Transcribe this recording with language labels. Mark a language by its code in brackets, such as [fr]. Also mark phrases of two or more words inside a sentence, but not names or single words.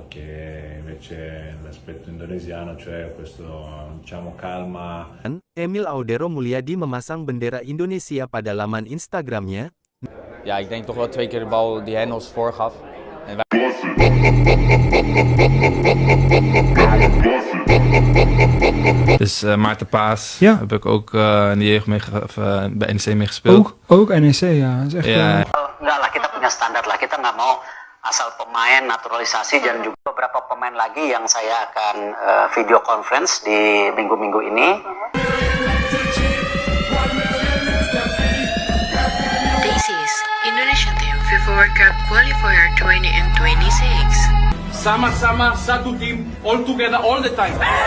[it] che invece l'aspetto indonesiano, cioè questo diciamo calma. [id] Emil Audero Mulyadi memasang bendera Indonesia pada laman Instagramnya. [nl] Ja, ik denk toch wel 2 keer de bal die Henels voorgaf. En wij... Dus Maarten Paas Ja. heb ik ook in de jeugd bij NEC mee gespeeld. Ook NEC, ja. Dat is echt, Ja. [id] Enggak lah, kita punya standar lah. Kita nggak mau asal pemain naturalisasi dan juga beberapa pemain lagi yang saya akan [en] video conference [id] di minggu-minggu ini. [en] This is Indonesia Team FIFA World Cup Qualifier 2026. [id] Sama-sama satu tim, [en] all together all the time.